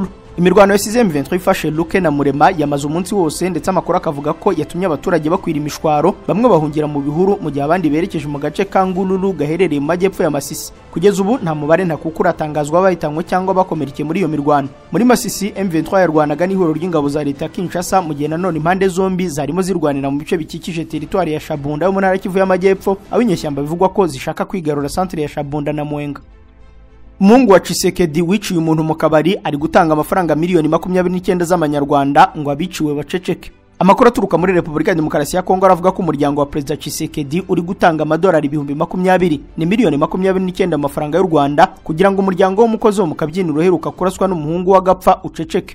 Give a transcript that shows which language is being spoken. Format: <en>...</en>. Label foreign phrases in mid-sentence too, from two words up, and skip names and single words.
<rw>Imirwano yasize M23 ifashe Luke na Murema yamaze umunsi wose, ndetse amakuru akavuga ko yatumye abaturage bakwira imishwaro, bamwe bahungira mu bihuru mu gihe abandi berekeje mu gace ka Ngururu gaherereye mu majyepfo ya Masisi. Kugeza ubu nta mubare ntakukura atangazwa bahitanywe cyangwa bakomerekeye muri iyo mirwano. Muri Masisi M23 yarwanaga n'ihuriro ry'ingabo za leta Kinshasa, mu gihe nanone impande zombi zarimo zirwanira mu bice bikikije teritwari ya Shabunda yo mu ntara y'Kivu y'Amajyepfo, aho inyeshyamba bivugwa ko zishaka kwigarura centre ya Shabunda na Mwenga. Mungu wa Tshisekedi wiciye umuntu mu kabari ari gutanga amafaranga miliyoni 29 z'amanyarwanda ngo abiciwe baceceke. Amakuru aturuka muri Repubulika ya Demokarasi ya Kongo aravuga ko umuryango wa President Tshisekedi uri gutanga amadolari 20,020 ni miliyoni 29 amafaranga y'u Rwanda kugira ngo umuryango w'umukozi wo mu kabyiniro uheruka kuraswa n'umuhungu wa gapfa uceceke.</rw>